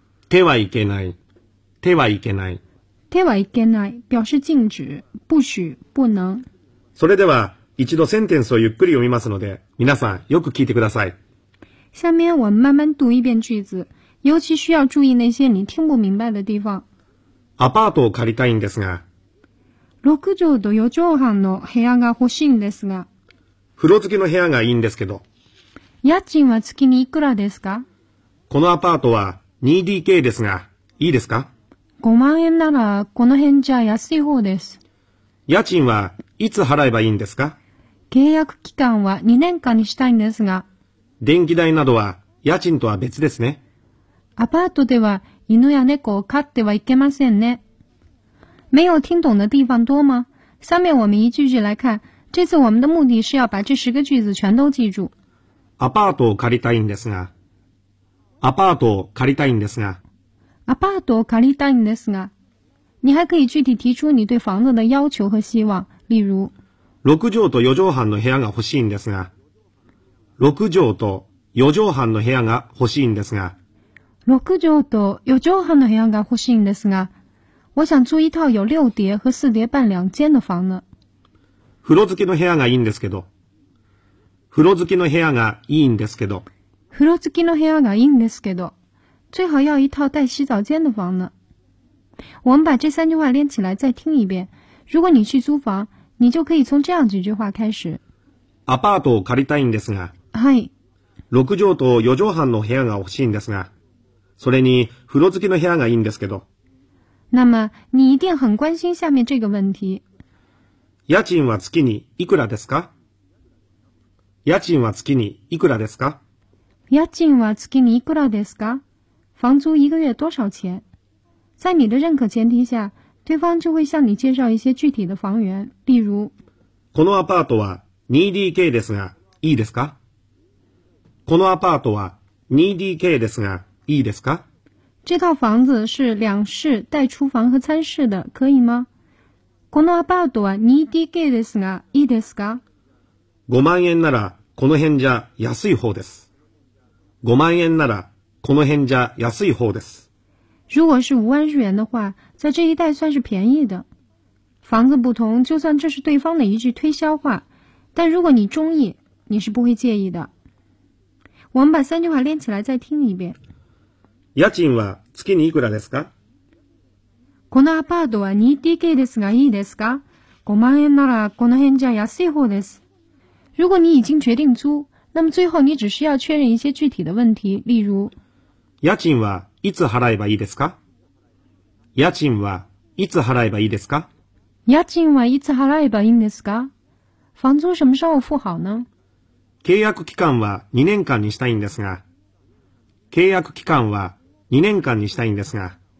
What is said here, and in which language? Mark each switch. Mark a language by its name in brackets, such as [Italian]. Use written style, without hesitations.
[Japanese] 手はいけない手はいけない手はいけない [Chinese] 表示禁止不许不能。 [Japanese] それでは一度センテンスをゆっくり読みますので皆さんよく聞いてください。 [Chinese] 下面我们慢慢读一遍句子，尤其需要注意那些你听不明白的地方。 [Japanese] アパートを借りたいんですが。 6畳と4畳半の部屋が欲しいんですが。風呂付きの部屋がいいんですけど。家賃は月にいくらですか？このアパートは 2DK ですが、いいですか？ 5 万円ならこの辺じゃ安い方です。家賃はいつ払えばいいんですか？契約期間は2年間にしたいんですが。電気代などは家賃とは別ですね。アパートでは犬や猫を飼ってはいけませんね。 [Chinese] 没有听懂的地方多吗？下面我们一句句来看，这次我们的目的是要把这十个句子全都记住。 [Japanese] アパートを借りたいんですが。アパートを借りたいんですが。アパートを借りたいんですが。 [Chinese] 你还可以具体提出你对房子的要求和希望，例如。 [Japanese] 6畳と4畳半の部屋が欲しいんですが。6畳と4畳半の部屋が欲しいんですが。 6畳と4畳半の部屋が欲しいんですが。 [Chinese] 我想租一套有六叠和四叠半两间的房呢。 [Japanese] 風呂付きの部屋がいいんですけど。風呂付きの部屋がいいんですけど。風呂付きの部屋がいいんですけど。 [Chinese] 最好要一套带洗澡间的房呢。我们把这三句话连起来再听一遍。如果你去租房，你就可以从这样几句话开始。 [Japanese] アパートを借りたいんですが。はい。 6畳と4畳半の部屋が欲しいんですが。それに風呂付きの部屋がいいんですけど。 [Chinese] 那么你一定很关心下面这个问题。 [Japanese] 家賃は月にいくらですか？家賃は月にいくらですか？家賃は月にいくらですか？ [Chinese] 房租一个月多少钱？在你的认可前提下，对方就会向你介绍一些具体的房源，例如。 [Japanese] このアパートは 2DK ですが、いいですか？このアパートは 2DK ですが、いいですか？ [Chinese] 这套房子是两室带厨房和餐室的，可以吗？ [Japanese] このアパートは 2DK ですが、いいですか？ 5万円ならこの辺じゃ安い方です。5万円ならこの辺じゃ安い方です。 [Chinese] 如果是5万日元的话，在这一带算是便宜的。房子不同，就算这是对方的一句推销话，但如果你中意，你是不会介意的。我们把三句话连起来再听一遍。 [Japanese] 家賃は月にいくらですか？このアパートは 2DK ですがいいですか？5万円ならこの辺じゃ安い方です。 [Chinese] 如果你已经决定租，那么最后你只需要确认一些具体的问题，例如。 [Japanese] 家賃はいつ払えばいいですか？家賃はいつ払えばいいですか？家賃はいつ払えばいいんですか？ [Chinese] 房租什么时候付好呢？ [Japanese] 契約期間は2年間にしたいんですが。契約期間は2年間にしたいんですが。